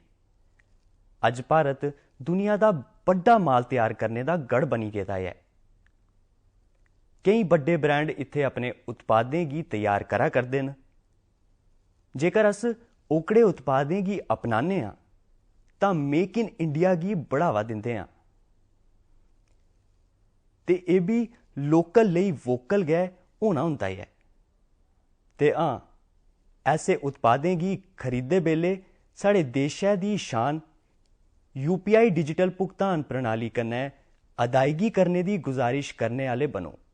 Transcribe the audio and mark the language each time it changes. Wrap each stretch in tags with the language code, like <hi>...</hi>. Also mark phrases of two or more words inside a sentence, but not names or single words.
<doi>अज भारत दुनिया का बड़ा माल तैयार करने का गढ़ बनी गेदा है। कई बड़े ब्रांड इत्थे अपने उत्पादें गी तैयार करा करदे न। जेकर अस ओकड़े उत्पादें गी अपनाने आं तां मेक इन इंडिया गी बढ़ावा दिंदे आं ते एह् बी लोकल लेई वोकल गै होना हुंदा है। ते हां, ऐसे उत्पादें गी खरीदे बेल्ले साढ़े देशै दी शान UPI डिजिटल भुगतान प्रणाली कन्नै अदायगी करने दी गुजारिश करने आह्ले बनो।</doi>